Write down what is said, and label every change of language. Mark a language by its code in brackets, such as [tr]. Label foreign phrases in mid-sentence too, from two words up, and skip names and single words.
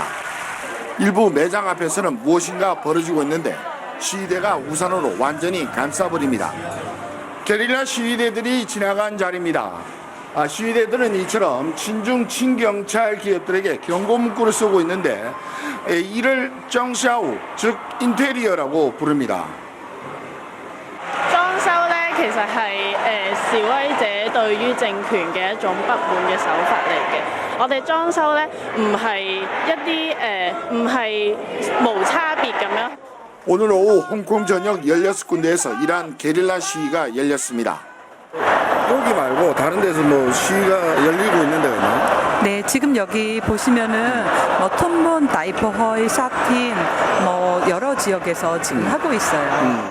[ko] 일부 매장 앞에서는 무엇인가 벌어지고 있는데 시위대가 우산으로 완전히 감싸버립니다. 게릴라 시위대들이 지나간 자리입니다. 시위대들은 이처럼 친중 친경찰 기업들에게 경고 문구를 쓰고 있는데 이를 정샤우, 즉 인테리어라고 부릅니다. [yue] 裝修咧，其實係示威者對於政權嘅一種不滿嘅手法嚟嘅。我哋裝修咧唔係一啲唔係無差別咁樣。 [ko] 오늘 오후 홍콩 전역 16군데에서 이러한 게릴라 시위가 열렸습니다. 여기 말고 다른 데서 뭐 시위가 열리고 있는데요. 네, 지금 여기 보시면은 톤문, 다이퍼허이, 샤틴 여러 지역에서 지금 하고 있어요.